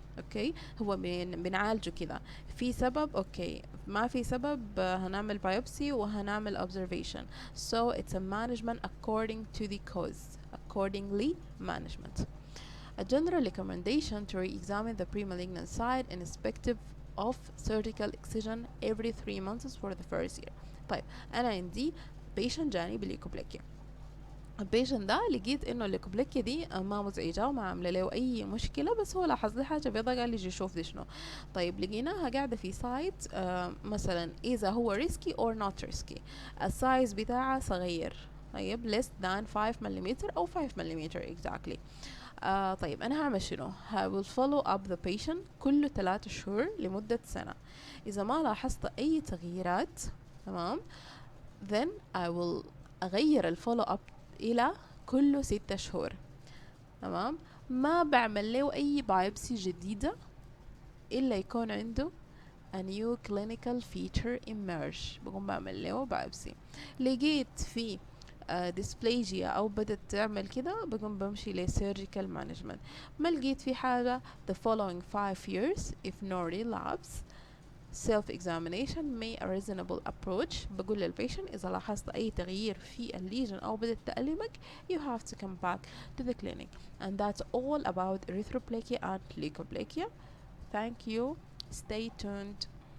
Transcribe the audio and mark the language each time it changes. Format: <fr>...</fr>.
<ar>اوكي هو بنعالجه كده في سبب, اوكي ما في سبب هنعمل biopsy وهنعمل observation,</ar> <en>so it's a management according to the cause, accordingly management. A general recommendation to re-examine the pre-malignant site irrespective of surgical excision every 3 months for the first year.</en> <ar>طيب أنا عندي patient جاني بالليكوبلاكيا, البيشنت ده لقيت انه الليكوبلاكيا دي ما مزعجه وما عامله له اي مشكله, بس هو لاحظ لي حاجه بيضاء قال لي يجي يشوف دي شنو. طيب لقيناها قاعده في سايت مثلا اذا هو ريسكي اور نوت ريسكي, السايز بتاعها صغير, طيب</ar> <en>less than 5</en> <ar>ملم او 5 ملم exactly. طيب انا هعمل شنو؟</ar> <en>I will follow up the patient</en> <ar>كل 3 شهور لمده سنه. اذا ما لاحظت اي تغييرات تمام</ar> <en>then I will</en> <ar>اغير الفولو اب الى كل 6 شهور. تمام, ما بعمل له اي بايبسي جديدة الا يكون عنده</ar> <en>a new clinical feature emerge,</en> <ar>بقوم بعمل له بايبسي. لقيت في dysplasia او بدت تعمل كده بقوم بمشي ل</ar> <en>surgical management.</en> <ar>ما لقيت في حاجة</ar> <en>the following 5 years if no relapse self-examination may a reasonable approach.</en> <ar>بقول للبيشنت إذا لاحظت أي تغيير في الليجن أو بدأت تألمك</ar> <en>you have to come back to the clinic. And that's all about erythroplakia and leukoplakia. Thank you. Stay tuned.</en>